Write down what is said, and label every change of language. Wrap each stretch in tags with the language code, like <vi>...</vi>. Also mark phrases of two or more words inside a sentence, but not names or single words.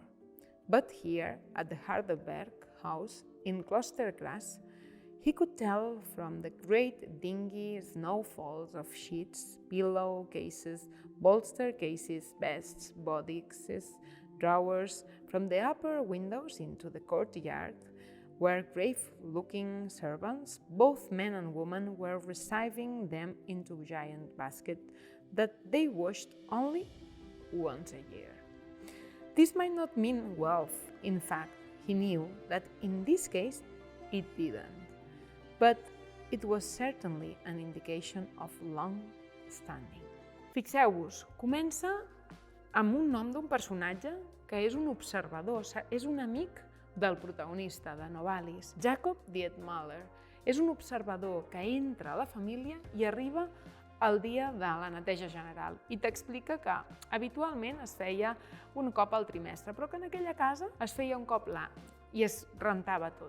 <en>But here, at the Hardenberg house in Klostergrätz, he could tell from the great dingy snowfalls of sheets, pillow cases, bolster cases, vests, bodices, drawers, from the upper windows into the courtyard, where grave-looking servants, both men and women, were receiving them into giant baskets that they washed only once a year. This might not mean wealth. In fact, he knew that in this case it didn't. But it was certainly an indication of long standing.</en> <ca>Fixeu-vos, comença amb un nom d'un personatge que és un observador, és un amic del protagonista, de Novalis. Jacob Dietmüller és un observador que entra a la família i arriba el dia de la neteja general i t'explica que habitualment es feia un cop al trimestre, però que en aquella casa es feia un cop l'any i es rentava tot.</ca>